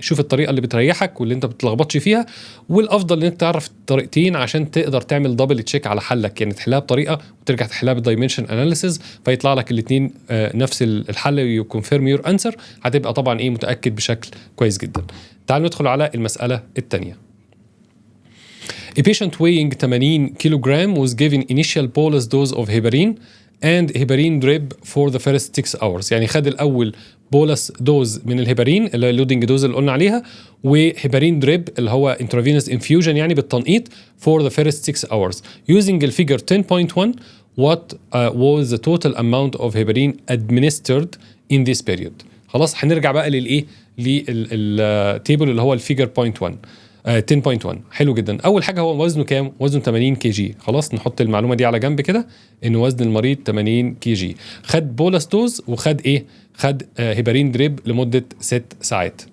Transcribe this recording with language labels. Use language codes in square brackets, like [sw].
[ar] شوف الطريقه اللي بتريحك واللي انت بتتلخبطش فيها، والافضل انك تعرف الطريقتين عشان تقدر تعمل دبل تشيك على حلك، يعني تحلها بطريقه وترجع تحلها بالدايمنشن اناليسيس فيطلع لك الاثنين نفس الحل [en] ويكونفيرم your answer. [ar] هتبقى طبعا متاكد بشكل كويس جدا. تعالوا ندخل على المسألة الثانية. [en] A patient weighing 80 kilogram was given initial bolus dose of heparin and heparin drip for the first 6 hours. [ar] يعني خد الأول بولس دوز من الهيبارين اللي هي اللودنج دوز اللي قلنا عليها، وهيبارين دريب اللي هو [en] intravenous infusion [ar] يعني بالتنقيط [en] for the first 6 hours. Using الفيجر 10.1 what was the total amount of heparin administered in this period. [ar] خلاص هنرجع بقى للايه للتيبل اللي هو الفيجر 10.1. حلو جدا. اول حاجه هو وزنه كام؟ وزنه 80 كي جي. خلاص نحط المعلومه دي على جنب كده ان وزن المريض 80 كي جي. خد بولس دوز وخد ايه؟ خد هيبارين دريب لمده 6 ساعات.